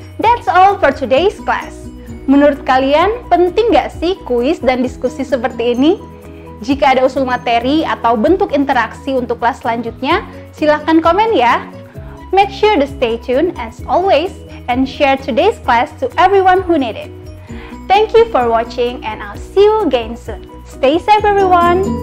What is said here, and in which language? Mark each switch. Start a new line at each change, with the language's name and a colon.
English: That's all for today's class.
Indonesian: Menurut kalian penting gak sih kuis dan diskusi seperti ini? Jika ada usul materi atau bentuk interaksi untuk kelas selanjutnya, silahkan komen ya.
English: Make sure to stay tuned as always and share today's class to everyone who need it. Thank you for watching and I'll see you again soon. Stay safe everyone!